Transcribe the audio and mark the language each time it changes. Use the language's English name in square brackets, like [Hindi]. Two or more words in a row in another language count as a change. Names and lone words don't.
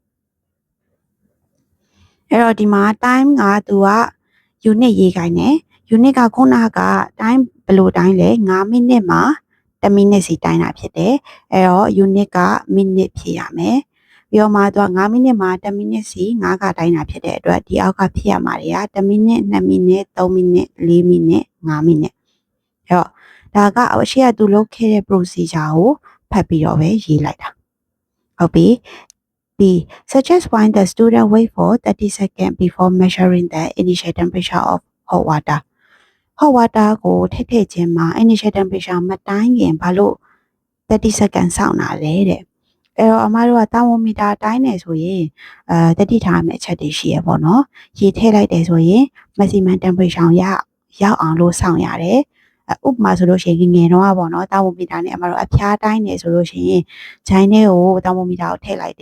[Burmese] အဲ့တော့ဒီမှာ time ကသူက unit ရေးခိုင်းတယ် unit ကခုနက time ဘယ်လိုတိုင်းလဲ5မိနစ်မှာ10မိနစ်စီတိုင်းတာဖြစ်တယ်အဲ့တော့ unit က minute ဖြစ်ရမယ်ပြီးတော့မှသူက5မိနစ်မှာ10မိနစ်စီ5ခါတိုင်းတာဖြစ်တဲ့အတွက်ဒီအောက်ကဖြစ်ရမှာတွေက10မိနစ်2မိနစ်3မိနစ်4မိနစ်5မိနစ်အဲ့တော့ဒါကအရှိကသူလုပ်ခဲ့တဲ့ procedure ကိုဖတ်ပြီးတော့ပဲရေးလိုက်တာဟုတ်ပြီ B. [English] Suggest why the student wait for 30 seconds before measuring the initial temperature of hot water. Hot water [Burmese] ကိုထည့်ထည့်ခြင်းမှာ [English] initial temperature [Burmese] မတိုင်းခင်ဘာလို့ [English] 30 seconds [Burmese] စောင့်တာလဲတဲ့အဲ့တော့အမတို့က thermometer တိုင်းနေဆိုရင်တတိထားမယ့်အချက်တွေရှိရပေါ့နော်ရေထည့်လိုက်တယ်ဆို ရင် [English] maximum temperature [Burmese] ရောက်အောင်လို့စောင့်ရတယ်ဥပမာဆိုလို့ရှိရင်ငယ်တော့ပေါ့နော် thermometer နဲ့အမတို့အဖျားတိုင်းနေဆိုလို့ရှိရင်ဂျိုင်းထဲကို thermometer ကိုထည့်လိုက်